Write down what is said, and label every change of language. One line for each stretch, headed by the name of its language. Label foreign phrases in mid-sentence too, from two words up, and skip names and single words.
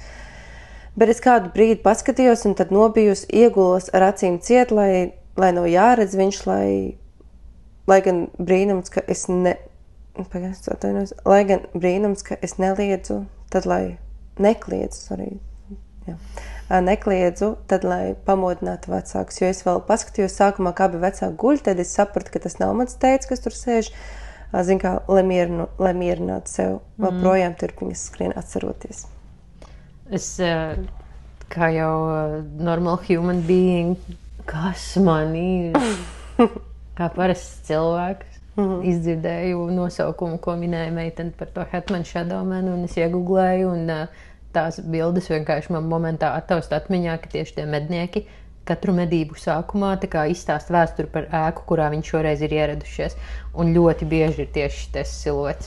Latvian: Bet es kādu brīdi paskatījos un tad nobijos, iegulos ar acīm ciet, lai nav jāredz viņš, lai gan brīnums, ka es neliedzu, tad lai nekliedzu, tad lai pamodinātu vecākus, jo es vēl paskatījos sākumā, kā bija vecāki guļ, tad es sapratu, ka tas nav mans tētis, kas tur sēž, zin kā, lai mierinātu sev, vēl projām turpiņas skrien atceroties. Es, kā jau
English: normal human being,
Latvian: kas man ir, kā parasts cilvēks, izdzirdēju nosaukumu, ko minēja meitene par to Hatman Shadow Man, un es iegooglēju, un tās bildes vienkārši man momentā attaust atmiņā, ka tieši tie mednieki katru medību sākumā tā kā izstāst vēsturi par ēku, kurā viņi šoreiz ir ieradušies, un ļoti bieži ir tieši tas siluets.